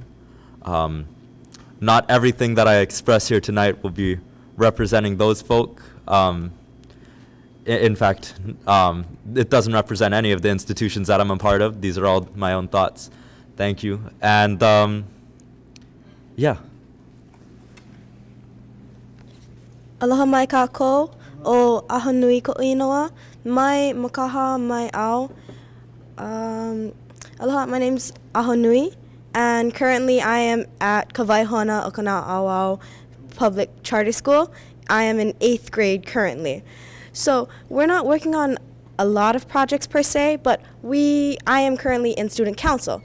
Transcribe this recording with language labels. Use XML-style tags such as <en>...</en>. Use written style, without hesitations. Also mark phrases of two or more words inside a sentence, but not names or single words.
<en>Not everything that I express here tonight will be representing those folk. In fact, it doesn't represent any of the institutions that I'm a part of. These are all my own thoughts. Thank you. And yeah.</en> <haw>Aloha mai kākou o ahonui ko inoa mai makaha mai au.</haw> <en>Aloha, my name's Ahonui, and currently I am at Kawaihona Okana Awau Public Charter School. I am in 8th grade currently. So we're not working on a lot of projects per se, but I am currently in student council.</en>